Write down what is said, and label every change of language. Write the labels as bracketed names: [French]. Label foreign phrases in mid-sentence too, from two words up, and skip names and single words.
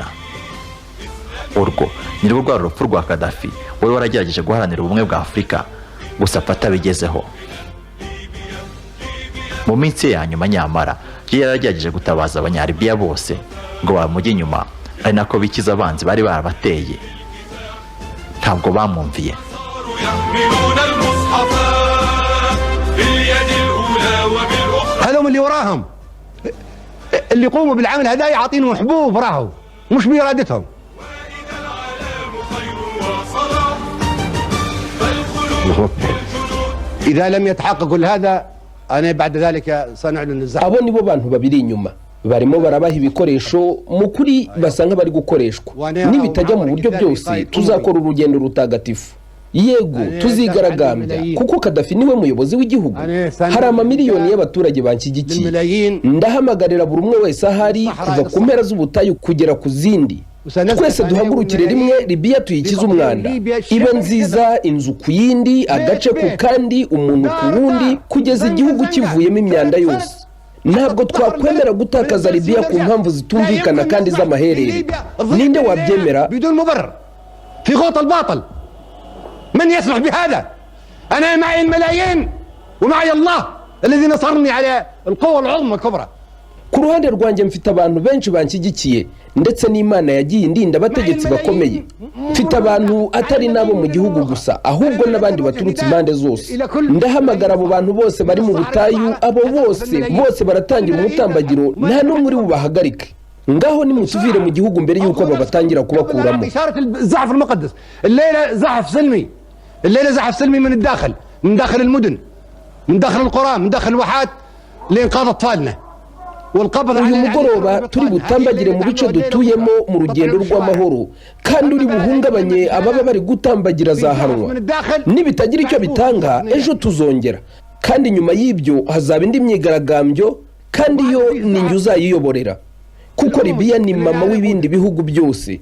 [Kinyarwanda] Urwo ni rwo rwari urupfu rwa Gaddafi, we waragerageje guharanira ubumwe bwa Afurika, gusa apfa bigezeho. Mu minsi ya nyuma nyamara yaragerageje gutabaza abanyalibiya bose ngo bamujye inyuma, ari nako bikiza abanzi bari barabateye. Ntabwo bamwumviye. [Arabic] هذول اللي وراهم اللي يقوموا بالعمل هذا يعطينهم حبوب راهو مش بإرادتهم. إذا لم يتحقق كل هذا أنا بعد ذلك سنعلن الزحف. [Kinyarwanda] abo nibo bantu babiri inyuma barimo barabaha ibikoresho mu kuri basa nk'abari gukoreshwa. Nibitajya mu buryo byose tuzakora urugendo rutagatifu. Yego tuzigaragambya kuko Gaddafi niwe muyobozi w'igihugu. Hari amamiliyoni y'abaturage banshyigikiye. Ndahamagarira buri umwe wese ahari kuva ku mpera z'ubutayu kugera ku zindi. Twese duhagurukire rimwe Libya tuyikize umwanda, ibe nziza inzu ku yindi, agace ku kandi, umuntu ku wundi, kugeza igihugu kivuyemo imyanda yose. Ntabwo twakwemera gutakaza Libya ku mpamvu zitumvikana kandi z'amaherere. Ninde wabyemera? [Arabic] بدون مبرر في غوط الباطل. من يسمح بهذا؟ أنا معي الملايين ومعي الله الذي نصرني على القوة العظمى الكبرى. [Kinyarwanda] Ku ruhande rwanjye mfite abantu benshi banshyigikiye, ndetse n'Imana yagiye indinda abategetsi bakomeye. Mfite abantu atari nabo mu gihugu gusa, ahubwo n'abandi baturutse impande zose. Ndahamagara abo bantu bose bari mu butayu, abo bose baratangira umutambagiro, nta n'umwe uri bubahagarike. Ngaho nimutuvire mu gihugu mbere yuko babatangira kubakuramo. [Arabic] الزحف المقدس الليلة زحف سلمي، الليلة زحف سلمي من الداخل، من داخل المدن، من داخل القرى، من داخل الواحات لإنقاذ أطفالنا. [Kinyarwanda] uyu mugoroba turi butambagire mu bice dutuyemo mu rugendo rw'amahoro, kandi uri buhungabanye ababa bari gutambagira zahanwa. Nibitagira icyo bitanga ejo tuzongera, kandi nyuma y'ibyo hazaba indi myigaragambyo, kandi yo ni njye uzayiyoborera, kuko Libya ni mama w'ibindi bihugu byose.